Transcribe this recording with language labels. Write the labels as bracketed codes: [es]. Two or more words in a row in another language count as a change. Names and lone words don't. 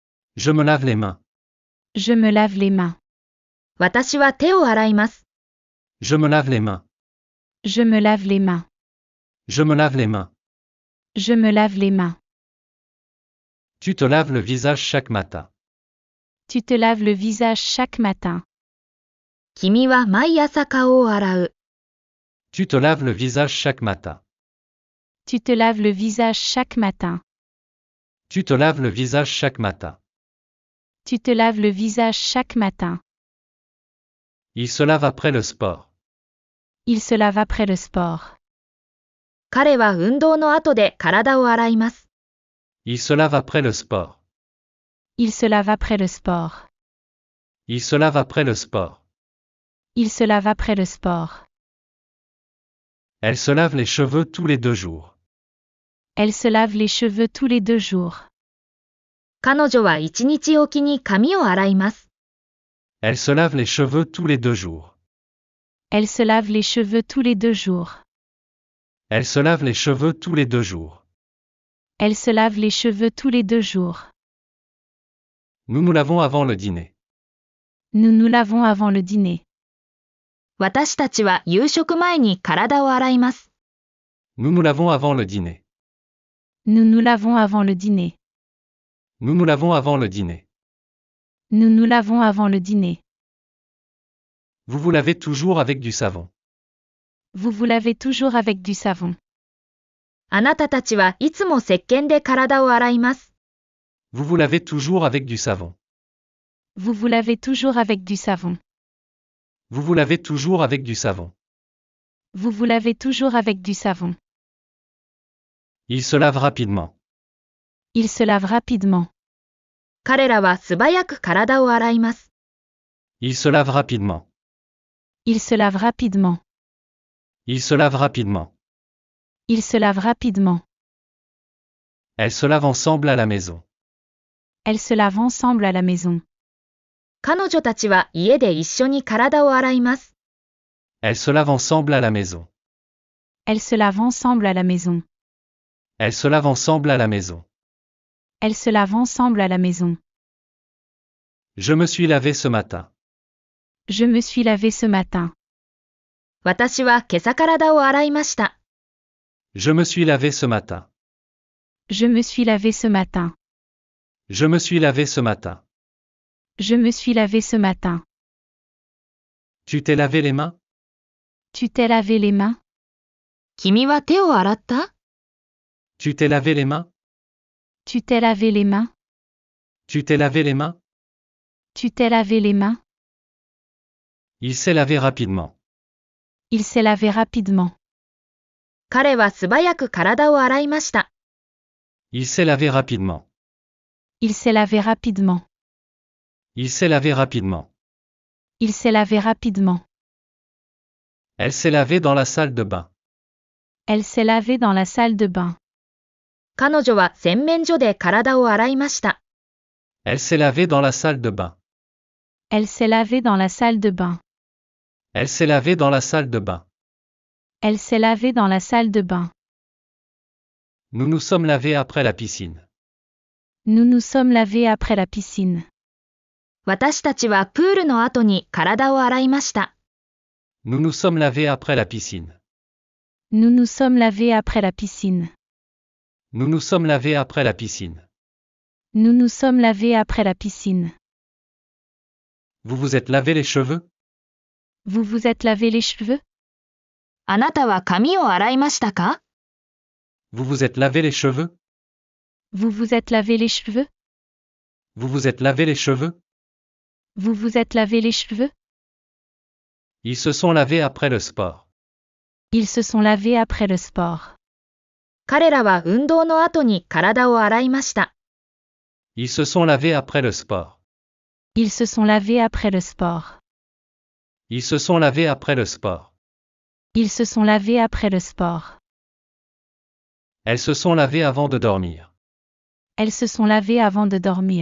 [fr] Je me lave les mains. Je me lave les mains. [ja] 私は手を洗います。 [fr] Je me lave les mains. Je me lave les mains. Je me lave les mains. Je me lave les mains. Tu te laves le visage chaque matin. Tu te laves le visage chaque matin. [ja] 君は毎朝顔を洗う。 [fr] Tu te laves le visage chaque matin. Tu te laves le visage chaque matin. Tu te laves le visage chaque matin. Tu te laves le visage chaque matin. Il se lave après le sport. Il se lave après le sport. [ja] 彼は運動の後で体を洗います。 [fr] Il se lave après le sport. Il se lave après le sport. Il se lave après le sport. Il se lave après le sport. Elle se lave les cheveux tous les 2 jours. Elle se lave les cheveux tous les 2 jours. [ja] 彼女は1日おきに髪を洗います。 [fr] Elle se lave les cheveux tous les 2 jours. Elle se lave les cheveux tous les 2 jours. Elle se lave les cheveux tous les 2 jours. Elle se lave les cheveux tous les 2 jours. Nous nous lavons avant le dîner. Nous nous lavons avant le dîner. [ja] 私たちは夕食前に体を洗います。 [fr] Nous nous lavons avant le dîner. Nous nous lavons avant le dîner. Nous nous lavons avant le dîner. Nous nous lavons avant le dîner. Vous vous lavez toujours avec du savon. Vous vous lavez toujours avec du savon. [ja] あなたたちはいつも石鹸で体を洗います。 [fr] Vous vous lavez toujours avec du savon. Vous vous lavez toujours avec du savon. Vous vous lavez toujours avec du savon. Vous vous lavez toujours avec du savon. Il se lave rapidement. Il se lave rapidement. [ja] 彼らは素早く体を洗います。 [fr] Il se lave rapidement. Il se lave rapidement. Il se lave rapidement. Il se lave rapidement. Elles se lavent ensemble à la maison. Elles se lavent ensemble à la maison. [ja] 彼女たちは家で一緒に体を洗います。 [fr] Elles se lavent ensemble à la maison. Elles se lavent ensemble à la maison. Elles se lavent ensemble à la maison. Elles se lavent ensemble à la maison. Je me suis lavé ce matin. Je me suis lavé ce matin. [ja] 私は今朝体を洗いました。 [fr] Je me suis lavé ce matin. Je me suis lavé ce matin. Je me suis lavé ce matin. Je me suis lavé ce matin. Tu t'es lavé les mains? Tu t'es lavé les mains? [ja] 君は手を洗った？ [fr] Tu t'es lavé les mains? Tu t'es lavé les mains? Tu t'es lavé les mains? Tu t'es lavé les mains? Il s'est lavé rapidement. Il s'est lavé rapidement. [ja] 彼は素早く体を洗いました。 [fr] Il s'est lavé rapidement. Il s'est lavé rapidement. Il s'est lavé rapidement. Il s'est lavé rapidement. Elle s'est lavée dans la salle de bain. Elle s'est lavée dans la salle de bain. [ja] 彼女は洗面所で体を洗いました。 [fr] Elle s'est lavée dans la salle de bain. Elle s'est lavée dans la salle de bain. Elle s'est lavée dans la salle de bain. Elle s'est lavée dans la salle de bain. Nous nous sommes lavés après la piscine. Nous nous sommes lavés après la piscine. [ja] 私たちはプールの後に体を洗いました。 [fr] Nous nous sommes lavés après la piscine. Nous nous sommes lavés après la piscine. Nous nous sommes lavés après la piscine. Nous nous sommes lavés après la piscine. Vous vous êtes lavé les cheveux? Vous vous êtes lavé les cheveux? [ja] あなたは髪を洗いましたか？ [fr] Vous vous êtes lavé les cheveux? Vous vous êtes lavé les cheveux? Vous vous êtes lavé les cheveux? Vous vous êtes lavé les cheveux? Ils se sont lavés après le sport. Ils se sont lavés après le sport. [ja] 彼らは運動の後に体を洗いました。 [fr] Ils se sont lavés après le sport. Ils se sont lavés après le sport. Ils se sont lavés après le sport. Ils se sont lavés après le sport. Elles se sont lavées avant de dormir. Elles se sont lavées avant de dormir.